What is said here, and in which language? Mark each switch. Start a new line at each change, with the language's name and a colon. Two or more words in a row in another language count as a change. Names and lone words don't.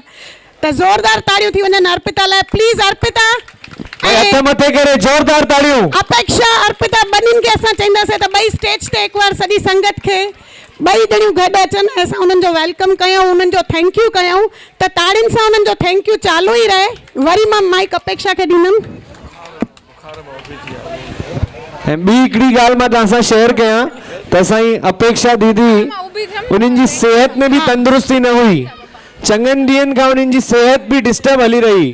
Sindhi: त ज़ोरदार ताड़ियूं थी वञनि अर्पिता लाइ, प्लीज़ अर्पिता। हथ मथे करे ज़ोरदार ताड़ियूं। अपेक्षा अर्पिता ॿिन्हिनि खे असां चईंदासीं त ॿई स्टेज ते हिकु बार सॼी संगत खे ॿई ॼणियूं गॾु अचनि ऐं असां उन्हनि जो वेलकम कयूं, उन्हनि जो
English: thank you
Sindhi: कयूं, त ताड़ियुनि सां उन्हनि जो
English: thank you
Sindhi: चालू ई रहे। वरी मां माइक अपेक्षा खे ॾींदमि। ऐं ॿी हिकिड़ी ॻाल्हि मां तव्हां सां शेयर कयां त असांजी अपेक्षा दीदी, उन्हनि जी सिहत में बि तंदुरुस्ती न हुई। चङनि ॾींहंनि खां उन्हनि जी सिहत बि डिस्टर्ब हली रही